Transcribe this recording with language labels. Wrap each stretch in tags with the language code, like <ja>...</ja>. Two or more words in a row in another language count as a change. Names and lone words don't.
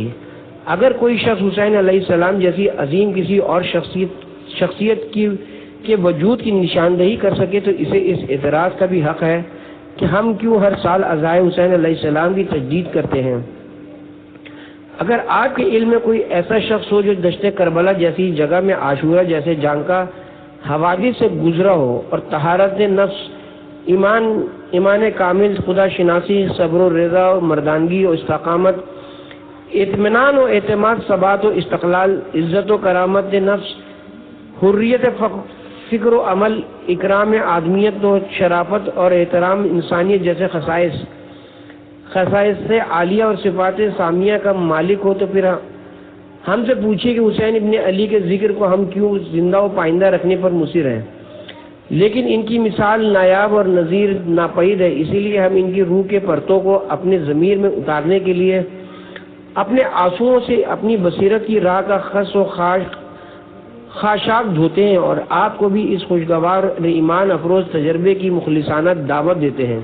<ur>اگر کوئی شخص حسین</ur> <ar>علیہ السلام</ar> <ur>جیسی عظیم کسی اور شخصیت کے وجود کی نشاندہی کر سکے تو اسے اس اعتراض کا بھی حق ہے کہ ہم کیوں ہر سال عزائے حسین</ur> <ar>علیہ السلام</ar> <ur>کی تجدید کرتے ہیں۔ اگر آپ کے علم میں کوئی ایسا شخص ہو جو دشت کربلا جیسی جگہ میں عاشورہ جیسے جانکا حوادث سے گزرا ہو اور طہارت نفس، ایمان کامل، خدا شناسی، صبر و رضا و مردانگی و استقامت، اطمینان و اعتماد، ثبات و استقلال، عزت و کرامت نفس، حریت فکر و عمل، اکرام آدمیت و شرافت اور احترام انسانیت جیسے خصائص سے عالیہ اور صفات سامیہ کا مالک ہو، تو پھر ہم سے پوچھیے کہ حسین ابن علی کے ذکر کو ہم کیوں زندہ و پائندہ رکھنے پر مصر ہیں؟ لیکن ان کی مثال نایاب اور نظیر ناپید ہے، اسی لیے ہم ان کی روح کے پرتوں کو اپنے ضمیر میں اتارنے کے لیے اپنے آنسوؤں سے اپنی بصیرت کی راہ کا خس و خاشاک دھوتے ہیں، اور آپ کو بھی اس خوشگوار ایمان افروز تجربے کی مخلصانہ دعوت دیتے ہیں۔</ur>